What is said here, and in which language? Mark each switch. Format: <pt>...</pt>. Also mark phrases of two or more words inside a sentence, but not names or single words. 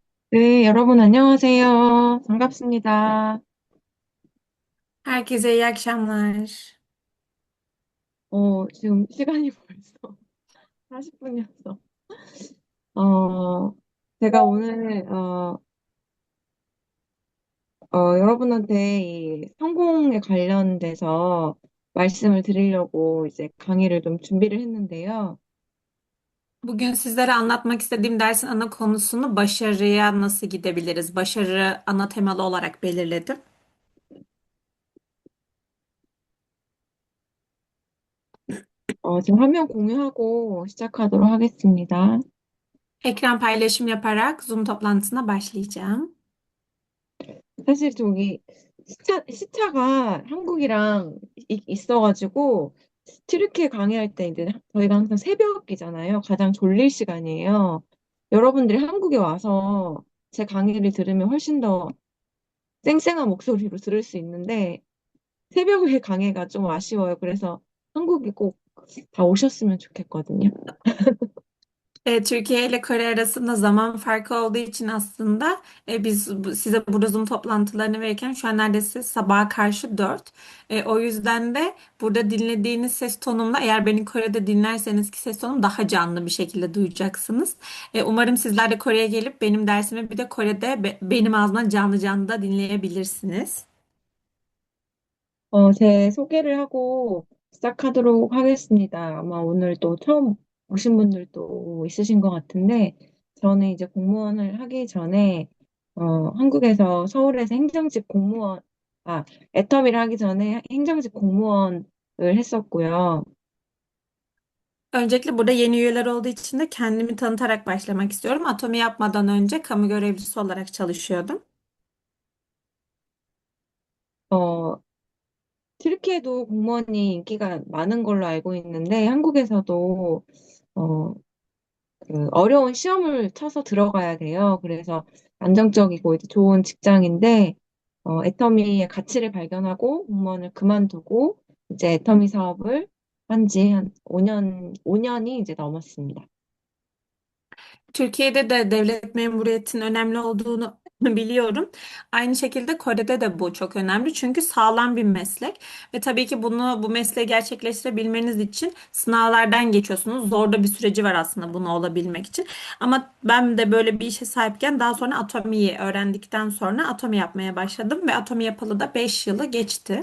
<ko>네, 여러분 안녕하세요. 반갑습니다.</ko> <tr>Herkese iyi akşamlar.</tr> <ko>지금 시간이 벌써 40분이었어. 어, 제가 오늘, 여러분한테 이 성공에 관련돼서 말씀을 드리려고 이제 강의를 좀 준비를 했는데요.</ko> <tr>Bugün sizlere anlatmak istediğim dersin ana konusunu başarıya nasıl gidebiliriz? Başarı ana temalı olarak belirledim.</tr> <ko>지금 화면 공유하고 시작하도록 하겠습니다.</ko> <tr>Ekran paylaşım yaparak Zoom toplantısına başlayacağım.</tr> <ko>사실 저기 시차가 한국이랑 있어가지고 튀르키예 강의할 때 이제 저희가 항상 새벽이잖아요. 가장 졸릴 시간이에요. 여러분들이 한국에 와서 제 강의를 들으면 훨씬 더 쌩쌩한 목소리로 들을 수 있는데 새벽에 강의가 좀 아쉬워요. 그래서 한국에 꼭 다 o셨으면 좋겠거든요.</ko> <tr>Türkiye ile Kore arasında zaman farkı olduğu için aslında size burada Zoom toplantılarını verirken şu an neredeyse sabaha karşı 4. O yüzden de burada dinlediğiniz ses tonumla eğer beni Kore'de dinlerseniz ki ses tonum daha canlı bir şekilde duyacaksınız. Umarım sizler de Kore'ye gelip benim dersimi bir de Kore'de benim ağzımdan canlı canlı da dinleyebilirsiniz.</tr> <ko>제 소개를 하고 시작하도록 하겠습니다. 아마 오늘 또 처음 오신 분들도 있으신 것 같은데, 저는 이제 공무원을 하기 전에, 한국에서 서울에서 애터미를 하기 전에 행정직 공무원을 했었고요.</ko> <tr>Öncelikle burada yeni üyeler olduğu için de kendimi tanıtarak başlamak istiyorum. Atomi yapmadan önce kamu görevlisi olarak çalışıyordum.</tr> <ko>어, 튀르키예도 공무원이 인기가 많은 걸로 알고 있는데, 한국에서도, 어, 그 어려운 시험을 쳐서 들어가야 돼요. 그래서 안정적이고 이제 좋은 직장인데, 애터미의 가치를 발견하고 공무원을 kıman두고 이제 애터미 사업을 한 지 한 5년이 이제 넘었습니다.</ko> <tr>Türkiye'de de devlet memuriyetinin önemli olduğunu biliyorum. Aynı şekilde Kore'de de bu çok önemli. Çünkü sağlam bir meslek ve tabii ki bu mesleği gerçekleştirebilmeniz için sınavlardan geçiyorsunuz. Zor da bir süreci var aslında bunu olabilmek için. Ama ben de böyle bir işe sahipken daha sonra atomiyi öğrendikten sonra atomi yapmaya başladım ve atomi yapalı da 5 yılı geçti.</tr>